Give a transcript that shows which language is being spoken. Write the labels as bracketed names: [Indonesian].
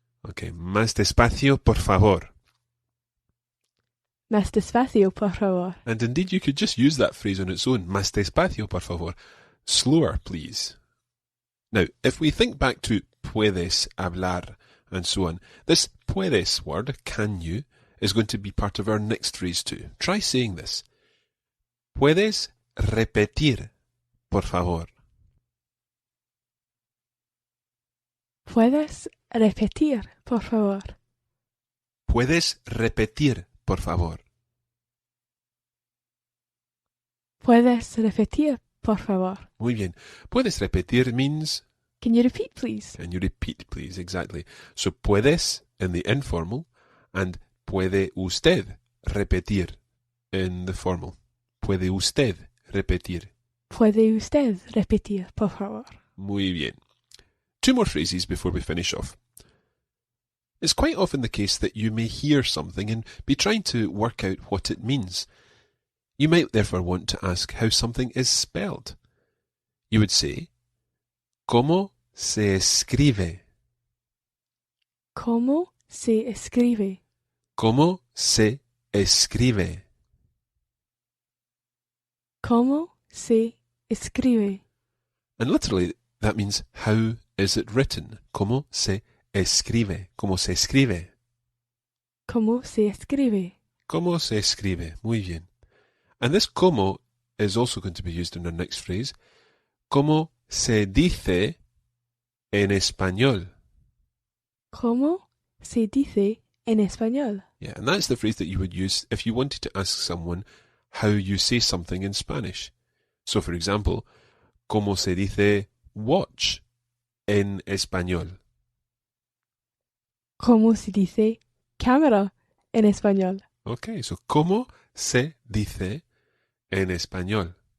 [English] Okay, [Spanish] más despacio, por favor. Más despacio, por favor. [English] And indeed, you could just use that phrase on its own. [Spanish] Más despacio, por favor. [English] Slower, please. Now, if we think back to puedes hablar and so on, this puedes word, can you, is going to be part of our next phrase too. Try saying this. [Spanish] Puedes repetir, por favor. ¿Puedes repetir, por favor? Puedes repetir, por favor. ¿Puedes repetir, por favor? Muy bien. Puedes repetir [English] means, Can you repeat, please? can you repeat, please? Exactly. So puedes in the informal and [Spanish] puede usted repetir [English] in the formal. [Spanish] Puede usted repetir. ¿Puede usted repetir, por favor? Muy bien. [English] Two more phrases before we finish off. It's quite often the case that you may hear something and be trying to work out what it means. You might therefore want to ask how something is spelled. You would say, [Spanish] ¿Cómo se escribe? ¿Cómo se escribe? ¿Cómo se escribe? ¿Cómo se escribe? [English] And literally, that means how is it written? [Spanish] ¿Cómo se escribe? ¿Cómo se escribe? ¿Cómo se escribe? ¿Cómo se escribe? Muy bien. [English] And this como is also going to be used in our next phrase. [Spanish] ¿Cómo se dice en español? ¿Cómo se dice en español? [English] Yeah, and that's the phrase that you would use if you wanted to ask someone how you say something in Spanish. So, for example, [Spanish] ¿cómo se dice watch en español? ¿Cómo se dice cámara en español? [English] Okay, so [Spanish] ¿cómo se dice en español?